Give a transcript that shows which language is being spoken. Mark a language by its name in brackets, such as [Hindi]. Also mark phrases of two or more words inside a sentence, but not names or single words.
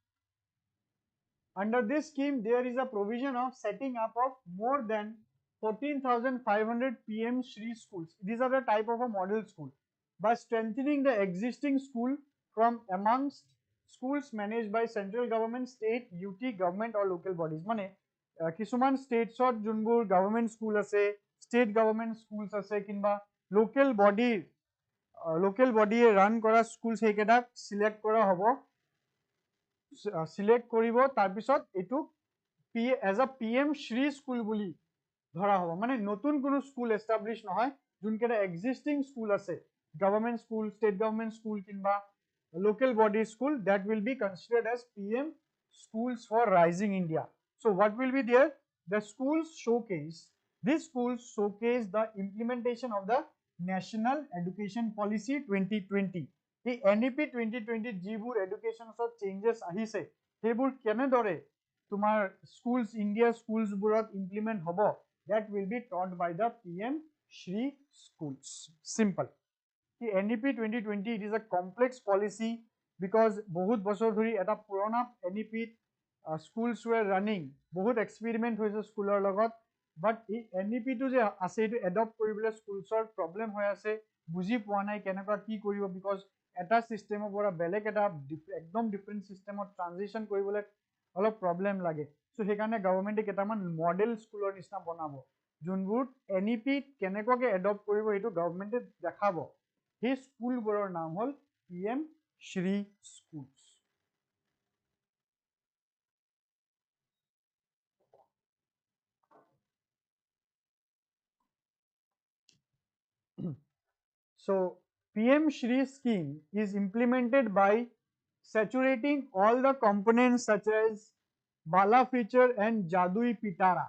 [English] Under this scheme, there is a provision of setting up of more than 14,500 PM Shri schools. These are the type of a model school. By strengthening the existing school from amongst schools managed by central government, state, UT, government or local bodies. [Assamese] Mane, কিছুমান ষ্টেটছত যোনবোৰ গভৰ্ণমেণ্ট স্কুল আছে, [English] state government schools [Assamese] আছে কিংবা [English] local body [Assamese] ৰান কৰা স্কুল সেইকেইটাক সিলেক্ট কৰা হ'ব। সিলেক্ট কৰিব তাৰপিছত এইটো [English] as a [Assamese] PM Shri স্কুল বুলি ধৰা হ'ব। মানে নতুন কোনো স্কুল এষ্টাব্লিছ নহয়, যোনকেইটা [English] existing school [Assamese] আছে [English] government school, state government school [Assamese] কিংবা [English] local body school, that will be considered as PM Schools for Rising India. So what will be there? The schools showcase, these schools showcase the implementation of the National Education Policy 2020. [Assamese] The NEP 2020 যিবোৰ এডুকেশ্যনত চেঞ্জেছ আহিছে সেইবোৰ কেনেদৰে তোমাৰ স্কুলছ ইণ্ডিয়া স্কুলছবোৰত ইমপ্লিমেণ্ট হ'ব, [English] that will be taught by the PM Shri schools. Simple. The NEP 2020, it is a complex policy because [Assamese] বহুত বছৰ ধৰি এটা পুৰণা [English] NEP schools were running, [Assamese] বহুত এক্সপেৰিমেন্ট হৈছে স্কুলৰ লগত, but এই NEP টো যে আছে এইটো এডপ্ট কৰিবলৈ স্কুলছৰ প্ৰব্লেম হৈ আছে, বুজি পোৱা নাই কেনেকুৱা কি কৰিব, বিকজ এটা সিস্টেমৰ পৰা বেলেগ এটা একদম [English] different system [Assamese] ট্ৰানজিশন কৰিবলৈ অলপ প্ৰব্লেম লাগে। সো সেইকাৰণে গভৰ্ণমেণ্টে কেইটামান [English] model school [Assamese] নিচিনা বনাব যোনবোৰ NEP কেনেকুৱাকে এডপ্ট কৰিব এইটো গভৰ্ণমেণ্টে দেখাব। সেই স্কুলবোৰৰ নাম হল PM Shri schools. [English] So PM Shri scheme is implemented by saturating all the components such as Bala feature and Jadui Pitara.